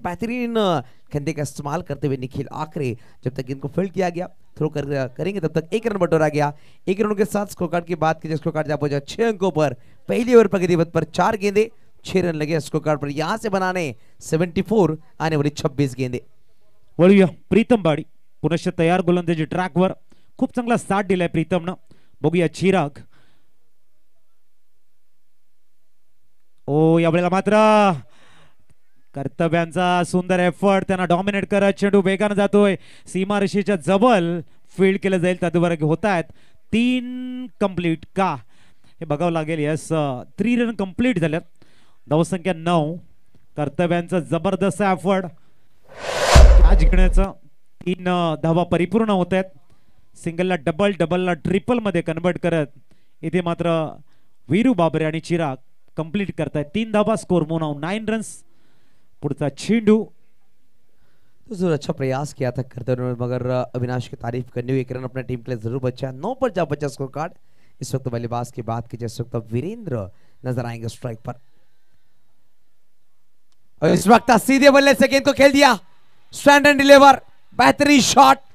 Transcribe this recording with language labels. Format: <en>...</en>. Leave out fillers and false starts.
<hi>बेहतरीन कंधे का इस्तेमाल करते हुए निखिल आखरे जब तक गेंद को फील्ड किया गया थ्रो करेंगे तब तक 1 रन बटोरा गया. 1 रनों के साथ स्कोर कार्ड की बात की. स्कोर कार्ड जा पहुंचा 6 अंकों पर. पहली ओवर प्रगति पथ पर 4 गेंदे 6 रन लगे स्कोर कार्ड पर. यहां से बनाने 74 आने वाली 26 गेंदे.</hi> <mr>वळूया प्रीतम बाडी पुनश्च तयार गोलंदाजी ट्रॅकवर. खूप चांगला साथ दिलाय प्रीतमनं. बघूया चिराग. ओ यावेळेला मात्र कर्तव्यांचा सुंदर एफर्ट. त्यांना डॉमिनेट करत चेंडू वेगाने जातोय. सीमारेषेच्या जवळ फील्ड केलं जाईल त्याद्वारे होत आहेत 3 कंप्लीट का हे बघावं लागेल. यस 3 रन कंप्लीट झाल्यात. धावसंख्या 9. कर्तव्यांचा जबरदस्त एफर्ट. कॅच घेण्याचं 3 धावा परिपूर्ण होत आहेत. सिंगलला डबल, डबलला ट्रिपल मध्ये कन्वर्ट करत इथे मात्र वीरू बाबरे आणि चिराग कंप्लीट करतायत. 3 धावा. Score मोनाव 9 runs. पुढचा चेंडू.</mr> <hi>तो जरूर अच्छा प्रयास किया था करते हुए मगर अविनाश की तारीफ करनी हुई. 1 रन अपने टीम के लिए जरूर बचा. 9 पर जा बचा स्कोर कार्ड. इस वक्त बल्लेबाज की बात की. इस वक्त वीरेंद्र नजर आएंगे स्ट्राइक पर. और इस वक्त सीधे बल्ले से गेंद को खेल दिया.</hi> <en>Stand and deliver.</en> <hi>बेहतरीन शॉट.</hi>